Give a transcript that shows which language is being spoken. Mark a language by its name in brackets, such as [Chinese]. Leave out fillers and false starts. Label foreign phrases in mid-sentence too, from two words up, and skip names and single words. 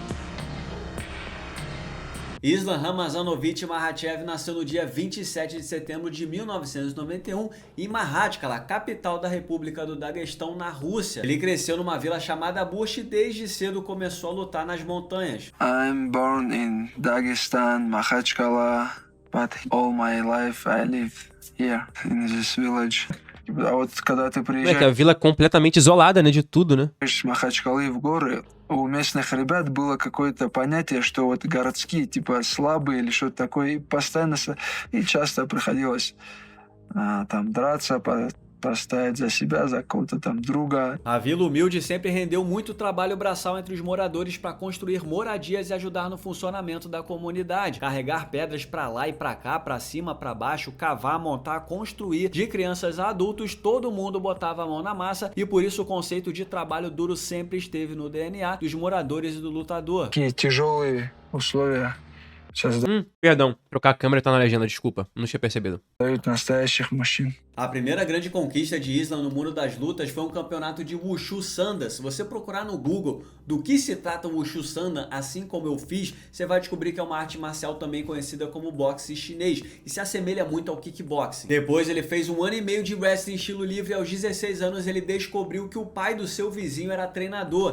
[Portuguese] Islam Ramazanovic Makhachev nasceu no dia 27 de setembro de 1991 em Makhachkala, capital da República do Daguestão, na Rússia. Ele cresceu numa vila chamada Bush e desde cedo começou a lutar nas montanhas. [English] I'm born in Dagestan, Makhachkala, but all my life I live here in this village. [Russian] А вот когда ты [Portuguese] É que a vila é completamente isolada, né, de tudo, né? [Russian] с Махачкалы в горы, у местных ребят было какое-то понятие, что вот городские, типа слабые или что-то такое, и постоянно и часто приходилось там драться, постоять за себя, за кого-то там друга. [Portuguese] A vila humilde sempre rendeu muito trabalho braçal entre os moradores para construir moradias e ajudar no funcionamento da comunidade. Carregar pedras para lá e para cá, para cima, para baixo, cavar, montar, construir. De crianças a adultos, todo mundo botava a mão na massa e por isso o conceito de trabalho duro sempre esteve no DNA dos moradores e do lutador. [Russian] Такие тяжелые условия [Portuguese] Perdão, trocar a câmera tá na legenda, desculpa, não tinha percebido. [Russian] дают настоящих мужчин. [Portuguese] A primeira grande conquista de Islam no mundo das lutas foi um campeonato de Wushu Sanda. Se você procurar no Google do que se trata o Wushu Sanda, assim como eu fiz, você vai descobrir que é uma arte marcial também conhecida como boxe chinês e se assemelha muito ao kickboxing. Depois ele fez 1 ano e meio de wrestling estilo livre e aos 16 anos ele descobriu que o pai do seu vizinho era treinador.